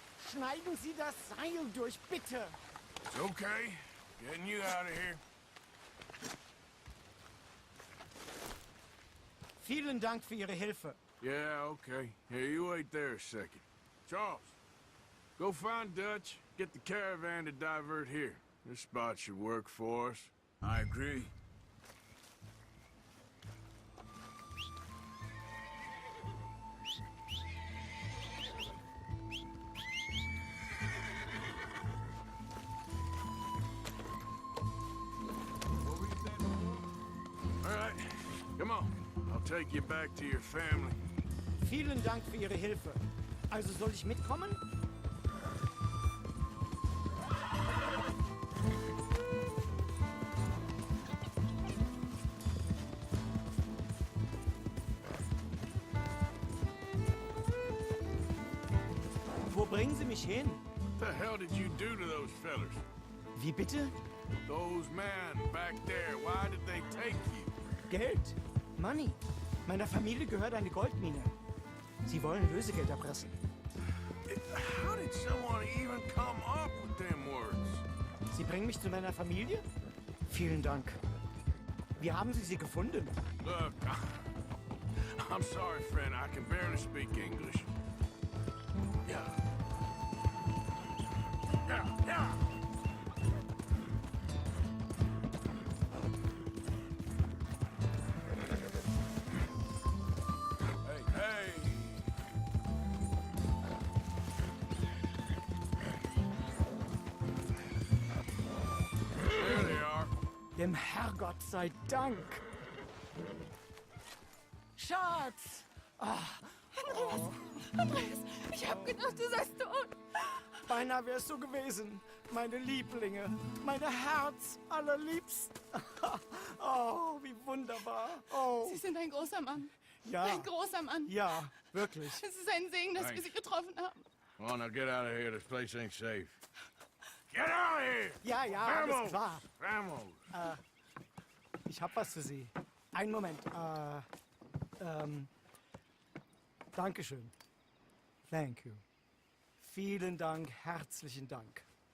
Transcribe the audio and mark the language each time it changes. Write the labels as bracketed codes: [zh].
[de] Schneiden Sie das Seil durch, bitte! [en] It's okay. Getting you out of here. [de] Vielen Dank für Ihre Hilfe. [en] Yeah, okay. Here, you wait there a second. Charles, go find Dutch, get the caravan to divert here. This spot should work for us. I agree. All right, come on. I'll take you back to your family. [de] Vielen Dank für Ihre Hilfe. Also soll ich mitkommen? Wo bringen Sie mich hin? [en] What the hell did you do to those fellers? [de] Wie bitte? [en] Those men back there, why did they take you? [de] Geld. [en] Money. [de] Meiner Familie gehört eine Goldmine. Sie wollen Lösegeld erpressen. [en] How did someone even come up with them words? [de] Sie bringen mich zu meiner Familie? Vielen Dank. Wie haben Sie sie gefunden? [en] Look, I'm sorry, friend. I can barely speak English. Yeah. Yeah. Hey. There they are. [de] Dem Herrgott sei Dank. Schatz! Andreas, ich hab gedacht, du seist tot. Beinahe wärst du gewesen. Meine Lieblinge. Meine Herz allerliebst. Oh, wie wunderbar. Oh, Sie sind ein großer Mann. ja. Ein großer Mann. Ja, wirklich. Es ist ein Segen, dass wir Sie getroffen haben. [en] Come on, now get out of here. This place ain't safe. Get out of here! [de] Ja, ja, alles klar. [es] Vamos! [de] Ich hab was für Sie. Einen Moment. Dankeschön. [en] Thank you. [de] Vielen Dank, herzlichen Dank.